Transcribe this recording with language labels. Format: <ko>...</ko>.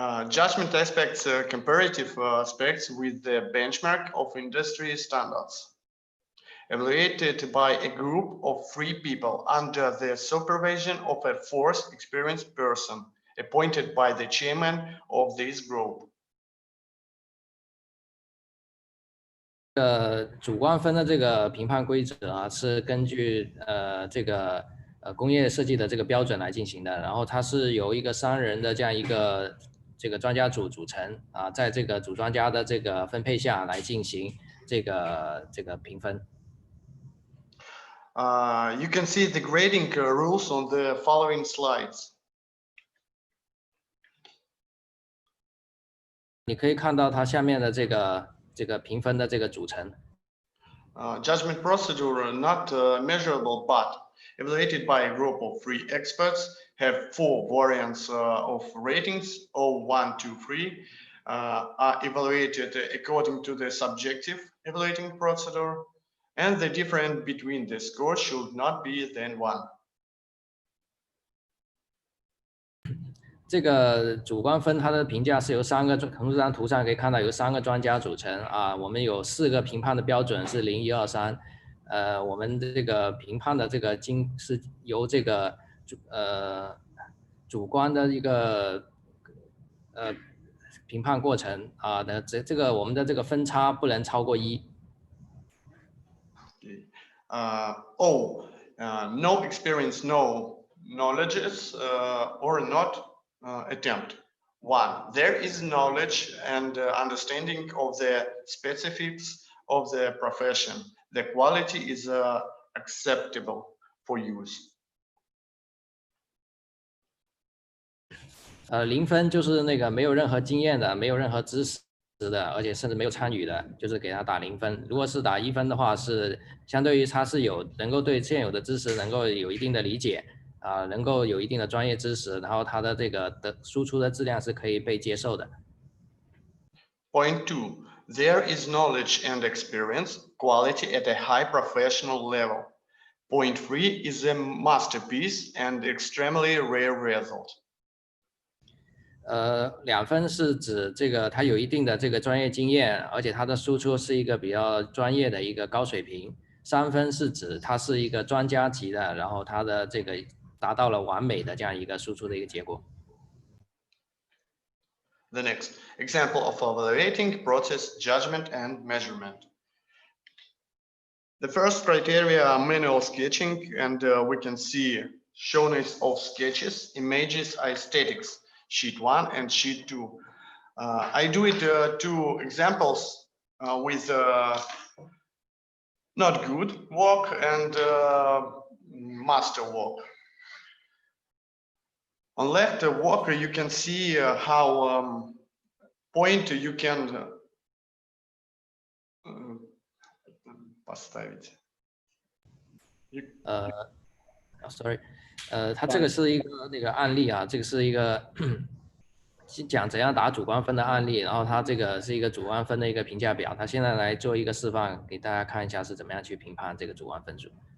<en>Judgment aspects, comparative aspects with the benchmark of industry standards. Evaluated by a group of 3 people under the supervision of a 4th experienced person appointed by the chairman of this group.</en> <zh>主观分的这个评判规则啊，是根据这个工业设计的这个标准来进行的，然后它是由一个3人的这样一个这个专家组组成啊，在这个主专家的这个分配下来进行这个评分。</zh> <en>You can see the grading rules on the following slides.</en> <zh>你可以看到它下面的这个评分的这个组成。</zh> <en>Judgment procedure not measurable but evaluated by a group of 3 experts have 4 variants of ratings 0, 1, 2, 3 are evaluated according to the subjective evaluating procedure and the difference between the scores should not be than 1.</en> <zh>这个主观分它的评价是由3个，从这张图上可以看到由3个专家组成啊。我们有4个评判的标准是0、1、2、3。我们这个评判的这个是由这个主观的一个评判过程啊的这个我们的这个分差不能超过1。</zh> <en>No experience, no knowledges or not attempt. 1. There is knowledge and understanding of the specifics of the profession. The quality is acceptable for use.</en> <zh>0分就是那个没有任何经验的，没有任何知识的，而且甚至没有参与的，就是给他打0分。如果是打1分的话，是相对于他是能够对现有的知识能够有一定的理解啊，能够有一定的专业知识，然后他的这个输出的质量是可以被接受的。</zh> <en>Point 2. There is knowledge and experience, quality at a high professional level. Point 3 is a masterpiece and extremely rare result.</en> <zh>2分是指这个他有一定的这个专业经验，而且他的输出是一个比较专业的一个高水平。 3分是指他是一个专家级的，然后他的这个达到了完美的这样一个输出的一个结果。</zh> <en>The next example of evaluating process, judgment, and measurement. The first criteria are manual sketching, and we can see showness of sketches, images, aesthetics. Sheet 1 and sheet 2. I do it 2 examples with not good work and master work. On left work, you can see how point you can</en> <ru>поставить.</ru> <zh>Sorry，它这个是一个那个案例啊，这个是一个讲怎样打主观分的案例，然后他这个是一个主观分的一个评价表，他现在来做一个示范，给大家看一下是怎么样去评判这个主观分数。</zh>